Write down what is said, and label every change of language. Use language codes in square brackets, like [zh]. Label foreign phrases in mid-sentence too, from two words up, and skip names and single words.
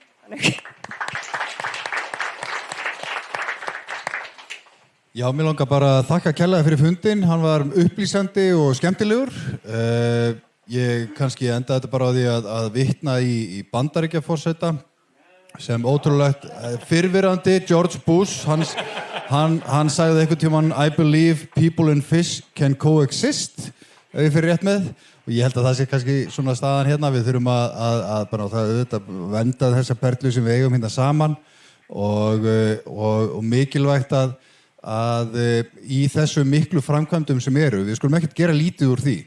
[is] Já, mér langar bara að þakka kærlega fyrir fundinn. Hann var upplýsandi og skemmtilegur. Ég kannski endaði þetta bara á því að vitna í Bandaríkjaforseta sem ótrúlegt fyrrverandi George Bush. Hann sagði einhvern tímann [en] I believe people and fish can coexist, [is] ef ég fyrir rétt með. Og ég held að það sé kannski svona staðan hérna. Við þurfum að bara auðvitað vernda þessa perlu sem við eigum hérna saman og mikilvægt að í þessu miklu framkvæmdum sem eru, við skulum ekkert gera lítið úr því.